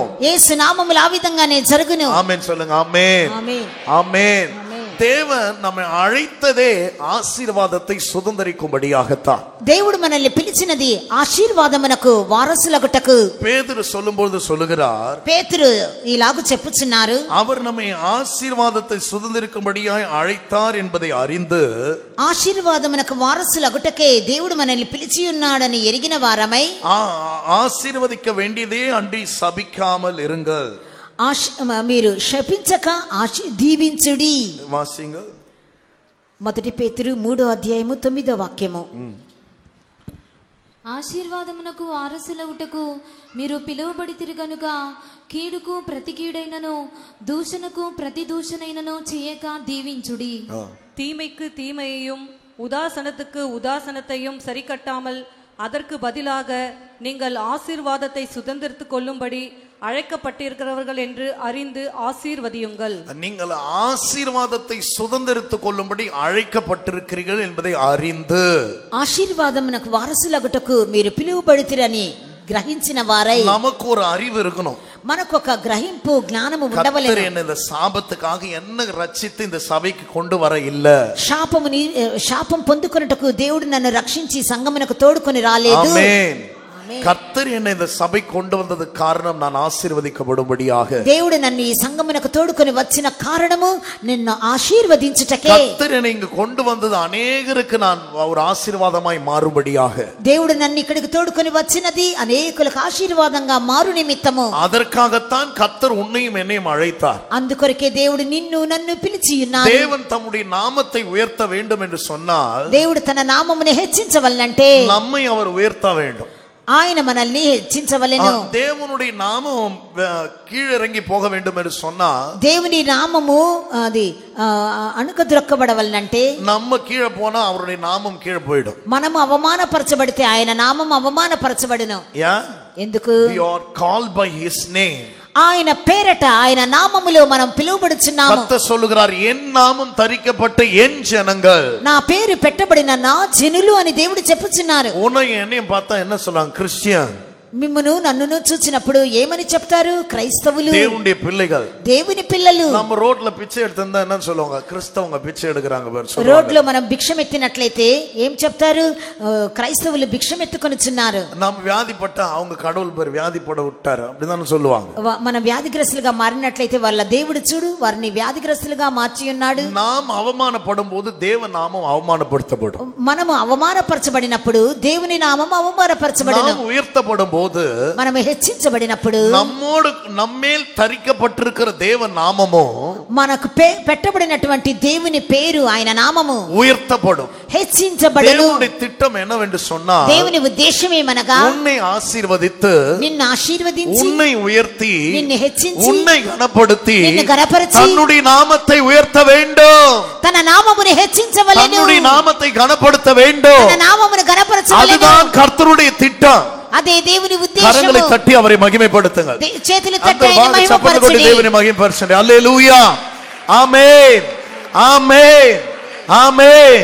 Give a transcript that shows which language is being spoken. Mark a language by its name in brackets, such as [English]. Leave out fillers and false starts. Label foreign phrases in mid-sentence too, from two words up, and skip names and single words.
[Telugu] యేసు నామములో ఆ విధంగానే జరుగును. [Tamil] ஆமென் சொல்லுங்க. ஆமென், [Telugu] ఆమేన్, [Tamil] ஆமென். தேவன் நம்மை அழைத்ததே ஆசீர்வாதத்தை சுதந்தரிக்கும்படியாகத்தான். [Telugu] దేవుడు మనల్ని పిలిచినది ఆశీర్వాదమునకు వారసులగుటకు. [Tamil] பேதுரு சொல்லும்போது சொல்லுகிறார், [Telugu] పేతురు ఇలాగు చెప్పుచున్నారు, [Tamil] அவர் நம்மை ஆசீர்வாதத்தை சுதந்தரிக்கும்படியாய் அழைத்தார் என்பதை அறிந்து, [Telugu] ఆశీర్వాదమునకు వారసులగుటకే దేవుడు మనల్ని పిలిచి ఉన్నాడని ఎరిగిన వారమై, [Tamil] ஆசீர்வதிக்க வேண்டியதே அன்றி சபிக்காமல் இருங்கள். [Telugu] మీరు శపించక దీవించుడి. [Tamil] வாசிங்க. [Telugu] మొదటి పేతురు 3:9 ఆశీర్వాదమునకు వారసులవుటకు మీరు పిలువబడితిరి గనుక కీడుకు ప్రతి కీడైనను దూషణకు ప్రతి దూషణైనను చేయక దీవించుడి. [Tamil] தீமைக்கு தீமையையும் உதாசனத்துக்கு உதாசனத்தையும் சரி கட்டாமல் அதற்கு பதிலாக நீங்கள் ஆசீர்வாதத்தை சுதந்திரித்துக் கொள்ளும்படி அழைக்கப்பட்டிருக்கிறவர்கள் என்று அறிந்து ஆசீர்வதியுங்கள். நீங்கள் ஆசீர்வாதத்தை சுதந்திரித்துக் கொள்ளும்படி அழைக்கப்பட்டிருக்கிறீர்கள் என்பதை அறிந்து, [Telugu] ఆశీర్వాదమునకు వారసులగుటకు మీరు పిలువబడితిరని గ్రహించిన వారై, [Tamil] நமக்கு ஒரு அறிவு இருக்கணும், [Telugu] మనకొక గ్రహింపు జ్ఞానము ఉండవలెను. [Tamil] கர்த்தர் என்ன இந்த சாபத்துக்காக என்ன ரட்சித்து இந்த சபைக்கு கொண்டு வர இல்ல. [Telugu] శాపం పొందుకొనుటకు దేవుడు నన్ను రక్షించి సంగమునకు తోడుకొని రాలేదు. [Tamil] ஆமென். கர்த்தர் என்னை இந்த சபை கொண்டு வந்தது காரணம் நான் ஆசீர்வதிக்கப்படும்படியாக. [Telugu] దేవుడు నన్ను ఈ సంగమునకు తోడుకొని వచ్చిన కారణము నిన్ను ఆశీర్వదించుటకే. [Tamil] கர்த்தர் என்னை இங்கு கொண்டு வந்தது அநேகருக்கு நான் ஒரு ஆசீர்வாதமாய் மாறும்படியாக. [Telugu] దేవుడు నన్ను ఇక్కడికి తోడుకొని వచ్చినది అనేకులకు ఆశీర్వాదంగా మారు నిమిత్తము. [Tamil] அதற்காகத்தான் கர்த்தர் உன்னையும் என்னையும் அழைத்தார். [Telugu] అందుకొరకే దేవుడు నిన్ను నన్ను పిలిచి ఉన్నాడు. [Tamil] தேவன் தம்முடைய நாமத்தை உயர்த்த வேண்டும் என்று சொன்னால், [Telugu] దేవుడు తన నామమును హెచ్చించవలనంటే [Tamil] நம்மை அவர் உயர்த்த வேண்டும். [Telugu] ఆయన మనల్ని హెచ్చించవలెను. [Tamil] தேவனுடைய நாமம் கீழிறங்கி போக வேண்டும் என்று சொன்னா [Telugu] దేవుని నామము అది అణుకద్రొక్కబడవలనంటే [Tamil] நம்ம கீழே போனா அவருடைய நாமம் கீழே போயிடும். [Telugu] మనము అవమానపరచబడితే ఆయన నామం అవమానపరచబడును. ఎందుకు? [English] We are called by his name. [Telugu] ఆయన పేరట ఆయన నామములో మనం పిలువబడుచున్నాము. [Tamil] கர்த்தர் சொல்லுகிறார், என் நாமம் தரிக்கப்பட்ட என் ஜனங்கள், [Telugu] నా పేరు పెట్టబడిన నా జనులు అని దేవుడు చెప్పుచున్నారు. [Tamil] உன்னை என்னையும் பார்த்தா என்ன சொல்றாங்க? கிறிஸ்டியன். [Telugu] మిమ్మును నన్నును చూచినప్పుడు ఏమని చెప్తారు? క్రైస్తవులు, [Tamil] தேவனுடைய பிள்ளைகள். [Telugu] దేవుని పిల్లలు. [Tamil] நம்ம ரோட்ல பிச்சை எடுத்திருந்தா என்ன சொல்லுவாங்க? கிறிஸ்தவங்க பிச்சை எடுக்கறாங்க பேர் சொல்லுவாங்க. [Telugu] రోడ్లో మనం భిక్షం ఎత్తినట్లయితే ఏం చెప్తారు? క్రైస్తవులు భిక్షం ఎత్తుకొనిచున్నారు. [Tamil] நம்ம வியாதிப்பட்டா அவங்க கடவுள் பேர் வியாதிப்பட விட்டாரு அப்படிதான் சொல்லுவாங்க. [Telugu] మనం వ్యాధిగ్రస్తులుగా మారినట్లయితే వాళ్ళ దేవుడు చూడు వారిని వ్యాధిగ్రస్తులుగా మార్చి ఉన్నాడు. [Tamil] நாம் அவமானப்படும் போது தேவ நாமம் அவமானப்படுத்தப்படும். [Telugu] మనము అవమానపరచబడినప్పుడు దేవుని నామం అవమానపరచబడును. [Tamil] நாம் உயர்த்தப்படும் போது [Telugu] మనము హెచ్చించబడినప్పుడు [Tamil] நம்மோடு நம்மேல் தரிக்கப்பட்டிருக்கிற தேவ நாமமோ [Telugu] మనకు పెట్టబడినటువంటి దేవుని పేరు ఆయన నామము [Tamil] உயர்த்தப்படும், [Telugu] హెచ్చించబడును. [Tamil] தேவனுடைய திட்டம் என்னவென்று சொன்னா [Telugu] దేవుని ఉద్దేశం ఏమనగా [Tamil] உன்னை ஆசீர்வதித்து [Telugu] నిన్ను ఆశీర్వదించి [Tamil] உன்னை உயர்த்தி [Telugu] నిన్ను హెచ్చించి [Tamil] உன்னை கனப்படுத்தி [Telugu] నిన్ను గణపరిచి [Tamil] தன்னுடைய నామத்தை உயர்த்த வேண்டும், [Telugu] తన నామమును హెచ్చించవలెను, [Tamil] தன்னுடைய నామத்தை கனப்படுத்த வேண்டும். [Telugu] తన నామమును గణపరచవలెను. [Tamil] அதுதான் கர்த்தருடைய திட்டம். [Telugu] అదే దేవుని ఉద్దేశం. [Tamil] கரங்களை தட்டி அவரை மகிமைப்படுத்துங்கள். [Telugu] చేతులు తట్టి ఆయన చప్పట్లు కొట్టి మహిమపరచండి. దేవుని మహిమపరచండి. హల్లెలూయా, ఆమేన్, ఆమేన్, ఆమేన్.